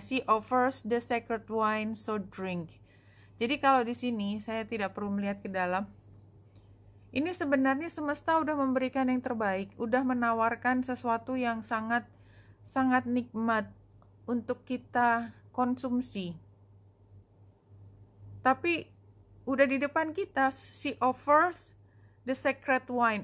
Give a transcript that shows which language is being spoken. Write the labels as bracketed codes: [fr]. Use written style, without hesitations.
[en] She offers the sacred wine, so drink. [id] Jadi kalau di sini saya tidak perlu melihat ke dalam. Ini sebenarnya semesta udah memberikan yang terbaik, udah menawarkan sesuatu yang sangat nikmat untuk kita konsumsi. Tapi udah di depan kita, [en] she offers the sacred wine.